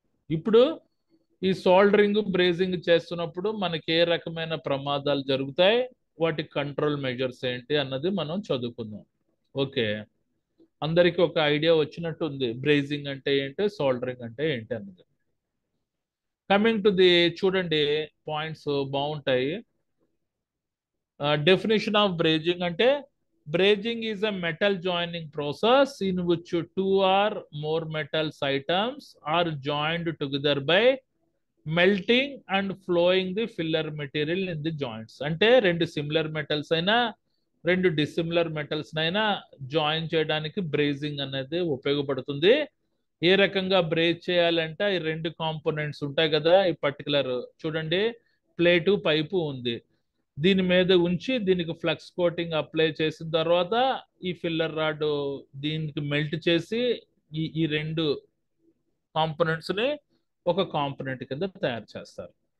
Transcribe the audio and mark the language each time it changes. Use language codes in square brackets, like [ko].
[te] ఇప్పుడు ఈ soldering, brazing చేస్తున్నప్పుడు మనకి ఏ రకమైన ప్రమాదాలు జరుగుతాయి, వాటి కంట్రోల్ మెజర్స్ ఏంటి అన్నది మనం చదువుకుందాం. ఓకే, అందరికి ఒక ఐడియా వచ్చినట్టు ఉంది బ్రేజింగ్ అంటే ఏంటి, సోల్డరింగ్ అంటే ఏంటి అన్నది. [en] coming to the, [te] చూడండి పాయింట్స్ బాగుంటాయి. [en] Definition of brazing అంటే, Brazing is a metal joining process in which two or more metals items are joined together by melting and flowing the filler material in the joints. [te] అంటే రెండు similar metals అయినా రెండు dissimilar metals అయినా join చేయడానికి brazing అనేది ఉపయోగపడుతుంది. ఏ రకంగా బ్రేజ్ చేయాలంటే ఈ రెండు కాంపోనెంట్స్ ఉంటాయి కదా, ఈ పర్టికులర్ చూడండి ప్లేటు పైపు ఉంది, దీని మీద ఉంచి దీనికి ఫ్లక్స్ కోటింగ్ అప్లై చేసిన తర్వాత ఈ ఫిల్లర్ రాడ్ దీనికి మెల్ట్ చేసి ఈ రెండు కాంపోనెంట్స్ ని ఒక కాంపోనెంట్ కింద తయారు చేస్తారు.